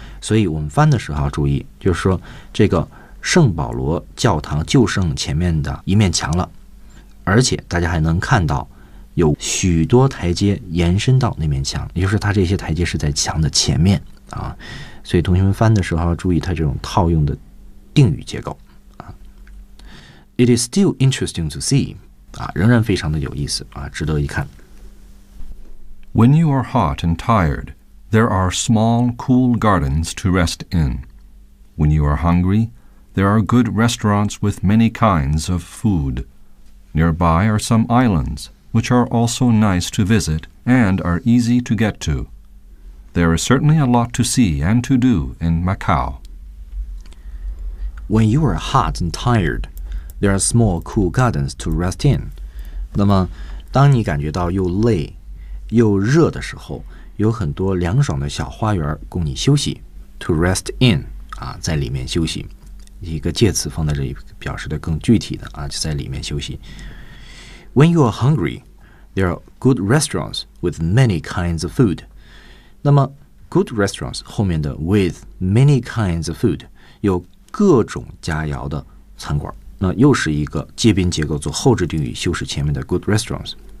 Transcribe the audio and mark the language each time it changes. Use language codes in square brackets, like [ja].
[zh] 所以我们翻的时候注意，就是说这个圣保罗教堂就剩前面的一面墙了，而且大家还能看到有许多台阶延伸到那面墙，也就是它这些台阶是在墙的前面啊。所以同学们翻的时候注意它这种套用的定语结构。 [en] It is still interesting to see. [zh] 啊，仍然非常的有意思啊，值得一看。 [en] When you are hot and tired, there are small, cool gardens to rest in. When you are hungry, there are good restaurants with many kinds of food. Nearby are some islands, which are also nice to visit and are easy to get to. There is certainly a lot to see and to do in Macau. When you are hot and tired,There are small, cool gardens to rest in. [zh] 那么当你感觉到又累又热的时候，有很多凉爽的小花园供你休息， [en] to rest in [zh] 啊，在里面休息，一个介词放在这里表示的更具体的啊，就在里面休息。 [en] When you are hungry, there are good restaurants with many kinds of food. [zh] 那么 [en] good restaurants [zh] 后面的 [en] with many kinds of food [zh] 有各种佳肴的餐馆，那又是一个介宾结构做后置定语修饰前面的 good restaurants.